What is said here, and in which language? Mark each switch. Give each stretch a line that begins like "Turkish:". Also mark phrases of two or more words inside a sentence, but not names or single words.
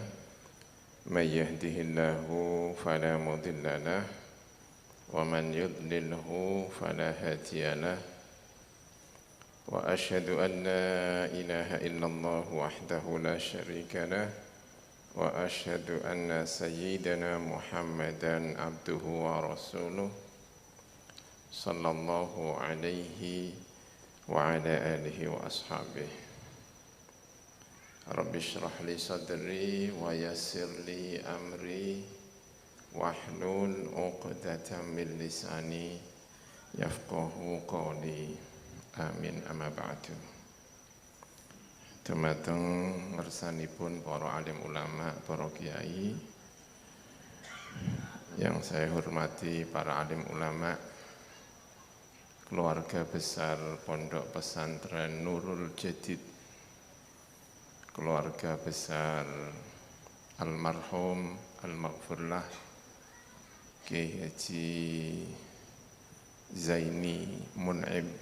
Arabic: من يهده الله فلا مضل له ومن يضلله فلا هادي له وأشهد أن لا إله إلا الله وحده لا شريك له وأشهد أن سيدنا محمدا عبده ورسوله صلى الله عليه وعلى آله وأصحابه. رب اشرح لي صدري ويسر لي أمري واحلل عقدة من لساني يفقهوا قولي. آمين أما بعد.
Javanese: Dumateng ngersanipun
Indonesian: para alim ulama, para kiai yang saya hormati, para alim ulama, keluarga besar Pondok Pesantren Nurul Jadid, keluarga besar almarhum al-maghfurlah Kiai Haji Zaini Mun'im,